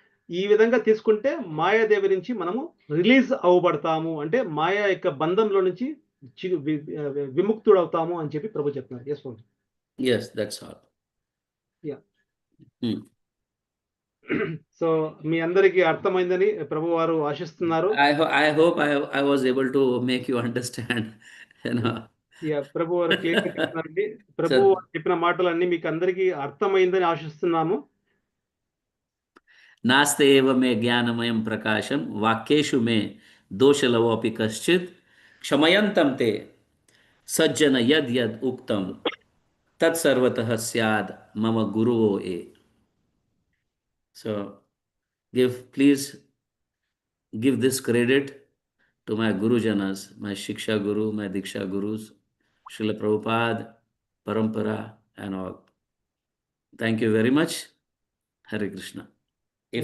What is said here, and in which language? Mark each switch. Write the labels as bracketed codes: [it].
[te] ఈ విధంగా తీసుకుంటే మాయాదేవి నుంచి మనము రిలీజ్ అవ్వబడతాము. అంటే మాయ యొక్క బంధంలో నుంచి చి వి విముక్తుడవుతాము అని చెప్పి ప్రభు చెప్తున్నారు. [en] Yes ప్రభు. Yes, that's all. Yeah! Hmm. [te] So మీ అందరికీ అర్థమైందని ప్రభువారు ఆశిస్తున్నారు. [en] I hope I was able to make you understand. You know. [te] Yeah! ప్రభువారు క్లియర్‌గా చెప్తున్నారండి. [en] So, [te] ప్రభువారు చెప్పిన మాటలన్నీ మీకు అందరికీ అర్థమైందని ఆశిస్తున్నాము. [sa] नास्ते एव मे ज्ञानमयं प्रकाशं वाक्येषु मे दोषलवोऽपि कश्चित् क्षमयन्तं ते सज्जन यद् यद् उक्तं तत्सर्वतः स्याद् मम गुरुवो ये. [en] So please give this credit to my Gurujanas, my Shiksha Guru, my Diksha Gurus, Srila Prabhupada, Parampara, and all. Thank you very much. Hare Krishna. If